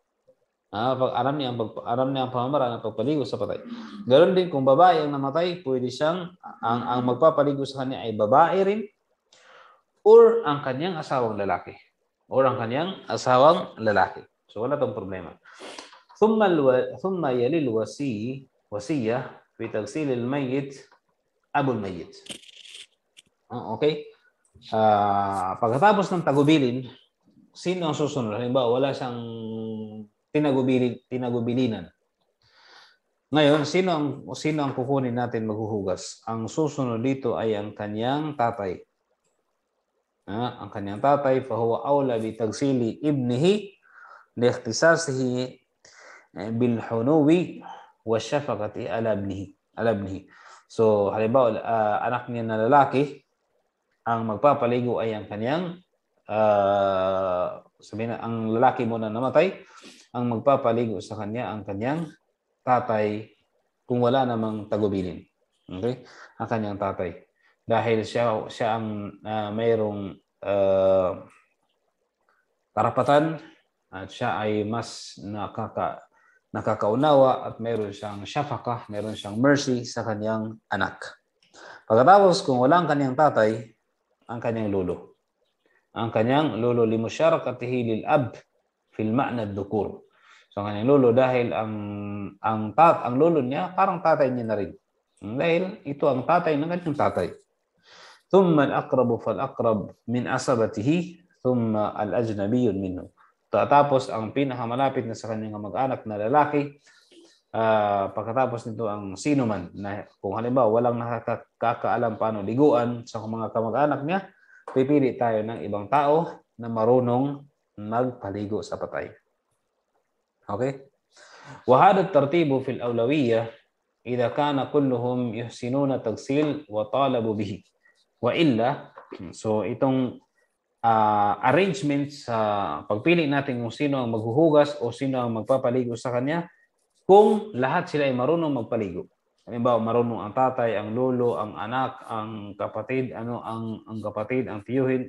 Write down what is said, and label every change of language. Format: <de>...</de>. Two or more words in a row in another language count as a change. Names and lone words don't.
<tl>Alam niya ang pamamaraan ng pagpaligo sa patay. Ganoon din kung babae ang namatay, pwede siyang ang magpapaligo sa kanya ay babae rin or ang kanyang asawang lalaki. So wala tong problema.</tl> <ar>ثم يلي وصية في تغسيل الميت أبو الميت.</ar> <tl>Okay? Pagkatapos ng tagubilin, sino ang susunod? Halimbawa, wala siyang tinagubilinan. Ngayon, sino ang kukunin natin maghuhugas? Ang susunod dito ay ang kanyang tatay. Ang kanyang tatay,</tl> <ar>فهو أولى بتغسيل ابنه لاختصاصه بالحنو والشفقة على ابنه.</ar> <tl>So, halimbawa, anak niya na lalaki, ang magpapaligo ay ang kanyang ang lalaki mo na namatay, ang magpapaligo sa kanya ang kanyang tatay kung wala namang tagubilin. Okay? Ang kanyang tatay. Dahil siya ang mayroong karapatan at siya ay mas nakakaunawa at mayroon siyang syafaqah, mayroon siyang mercy sa kanyang anak. Pagkatapos, kung wala ang kanyang tatay, ang kanyang lolo. Ang kanyang lolo</tl> <ar>لمشاركته للأب في معنى الذكور.</ar> <tl>So ang kanyang lolo dahil ang lolo niya parang tatay niya na rin. Dahil ito ang tatay ng kanyang tatay.</tl> <ar>ثم الأقرب فالأقرب من عصبته ثم الأجنبيون منه.</ar> <tl>Tapos ang pinakamalapit na sa kanyang mag-anak na lalaki, pagkatapos nito ang sino man na kung halimbawa walang nakakaalam paano liguan sa mga kamag-anak niya, pipili tayo ng ibang tao na marunong magpaligo sa patay. Okay?</tl> <ar>وهذا الترتيب في الأولوية إذا كان كلهم يحسنون التغسيل وطلبوا به. وإلا,</ar> <tl>so itong arrangement sa pagpili natin kung sino ang maghuhugas o sino ang magpapaligo sa kanya kung lahat sila ay marunong magpaligo. Halimbawa, marunong ang tatay, ang lolo, ang anak, ang kapatid, ang kapatid, ang tiyuhin.</tl>